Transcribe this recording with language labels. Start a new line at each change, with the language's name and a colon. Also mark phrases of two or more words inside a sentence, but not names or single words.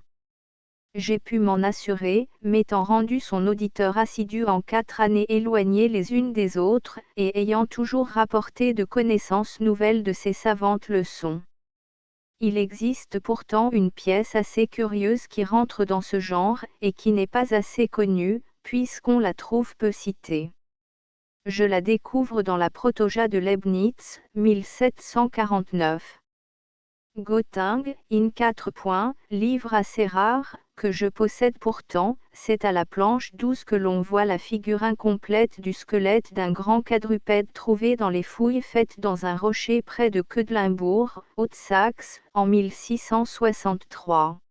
French: J'ai pu m'en assurer, m'étant rendu son auditeur assidu en 4 années éloignées les unes des autres, et ayant toujours rapporté de connaissances nouvelles de ses savantes leçons. Il existe pourtant une pièce assez curieuse qui rentre dans ce genre, et qui n'est pas assez connue, puisqu'on la trouve peu citée. Je la découvre dans la Protoja de Leibniz, 1749. Gotting, in 4 points, livre assez rare, que je possède pourtant, c'est à la planche 12 que l'on voit la figure incomplète du squelette d'un grand quadrupède trouvé dans les fouilles faites dans un rocher près de Quedlinbourg, Haute-Saxe, en 1663.